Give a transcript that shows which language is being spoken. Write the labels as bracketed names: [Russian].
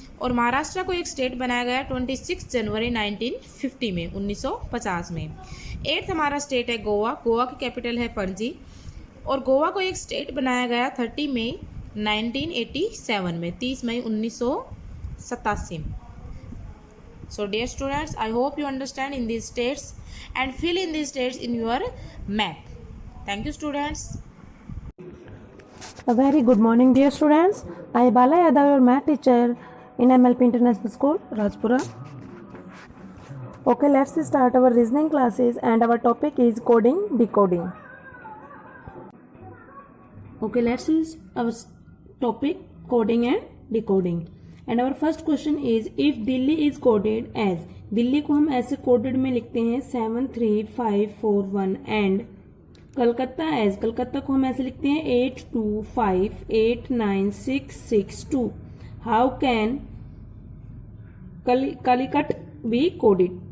[Hindi] और महाराष्ट्र को एक स्टेट बनाया गया 26 जनवरी 1950 में, 1950 में। 8th हमारा स्टेट है गोवा की कैपिटल है पणजी। और गोवा को एक स्टेट बनाया गया 30 मई 1987 में, 30 मई 1987 में। [English] So dear students, I hope you understand in these states and fill in these states in your map. Thank you students. A very good morning dear students. I am Bala Yadav, your math teacher in MLP International School, Rajpura. Okay, let's start our reasoning classes and our topic is coding, decoding. Okay, let's see our topic coding and decoding. And our first question is, if Delhi is coded as, [Hindi] Delhi को हम ऐसे coded में लिखते हैं 73541 and Calcutta as, Calcutta को हम ऐसे लिखते हैं 82589662. [English] How can Calicut be coded?